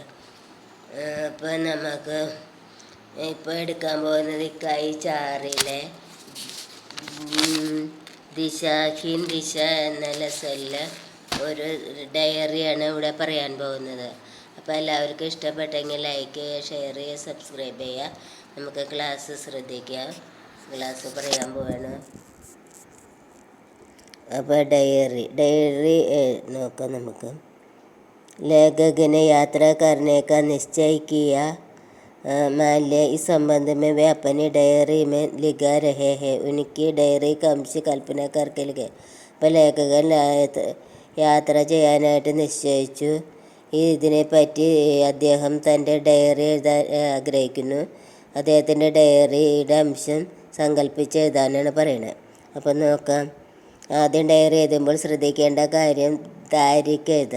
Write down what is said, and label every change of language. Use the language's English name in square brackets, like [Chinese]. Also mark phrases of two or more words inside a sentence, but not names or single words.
[Malayalam] അപ്പോൾ നമുക്ക് ഇപ്പോൾ എടുക്കാൻ പോകുന്നത് കൈ ചാറിലെ ദിശ എന്ന ലെസണിലെ ഒരു ഡയറിയാണ് ഇവിടെ പറയാൻ പോകുന്നത്. അപ്പോൾ എല്ലാവർക്കും ഇഷ്ടപ്പെട്ടെങ്കിൽ ലൈക്ക് ചെയ്യുക, ഷെയർ ചെയ്യുക, സബ്സ്ക്രൈബ് ചെയ്യുക. നമുക്ക് ക്ലാസ് ശ്രദ്ധിക്കാം. ക്ലാസ് പറയാൻ പോവാണ്. അപ്പോൾ डायरी നോക്കാം നമുക്ക്. [Hindi] लेखक ने यात्रा करने का निश्चय किया. मान लिया इस संबंध में वे अपनी डायरी में लिखा रहे हैं. उनकी डायरी का अंश कल्पना करके लिखे. [Malayalam] അപ്പോൾ ലേഖകൻ യാത്ര ചെയ്യാനായിട്ട് നിശ്ചയിച്ചു. ഇതിനെപ്പറ്റി അദ്ദേഹം തൻ്റെ ഡയറി എഴുതാൻ ആഗ്രഹിക്കുന്നു. അദ്ദേഹത്തിൻ്റെ ഡയറിയുടെ അംശം സങ്കല്പിച്ച് എഴുതാനാണ് പറയുന്നത്. അപ്പം നോക്കാം. ആദ്യം ഡയറി എഴുതുമ്പോൾ ശ്രദ്ധിക്കേണ്ട കാര്യം താരിഖ് എഴുതുക.